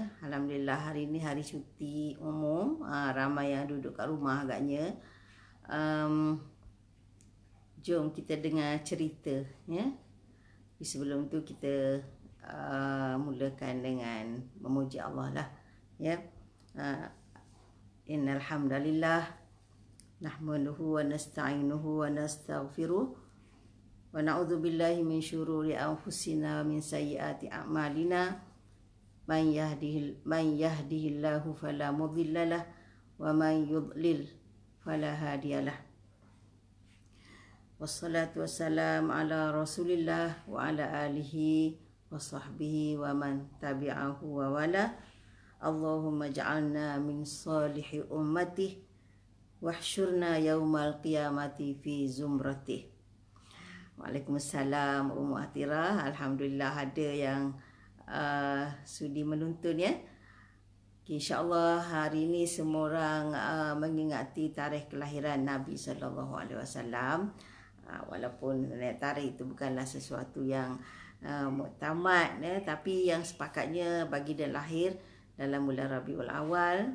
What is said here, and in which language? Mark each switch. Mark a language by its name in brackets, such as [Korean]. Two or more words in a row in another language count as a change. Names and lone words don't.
[Malay] Alhamdulillah hari ni hari cuti umum. Ramai yang duduk kat rumah agaknya. Jom kita dengar cerita ya. Sebelum tu kita mulakan dengan memuji Allah lah ya. [Arabic] إن الحمد لله نحمده ونستعينه ونستغفره ونعوذ بالله من شرور أنفسنا ومن سيئات أعمالنا من يهده الله فلا مضل له ومن يضلل فلا هادي له. والصلاة والسلام على رسول الله وعلى آله وصحبه ومن تبعه ووالى. اللهم اجعلنا من صالحي أمته واحشرنا يوم القيامة في زمرته. [Malay] Waalaikumsalam Ummu Atirah. Alhamdulillah ada yang sudi menonton ya. InsyaAllah hari ini semua orang mengingati tarikh kelahiran Nabi SAW. Walaupun tarikh itu bukanlah sesuatu yang muktamad ya, tapi yang sepakatnya bagi dia lahir dalam bulan Rabiul Awal.